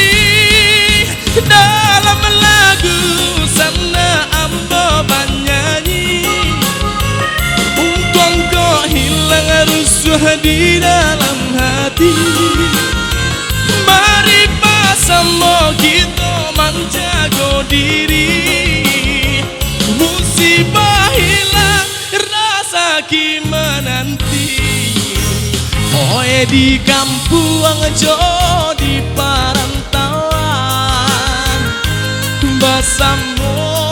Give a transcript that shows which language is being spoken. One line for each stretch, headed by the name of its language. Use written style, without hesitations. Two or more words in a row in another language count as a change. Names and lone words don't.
Indonesian: Dalam lagu sana ambo bernyanyi untuk kau hilang rusuh di dalam hati. Mari bersama kita menjaga diri. Musibah hilang rasa kita menanti.
Minangkabau: Oe di kampung aja di perantauan basamo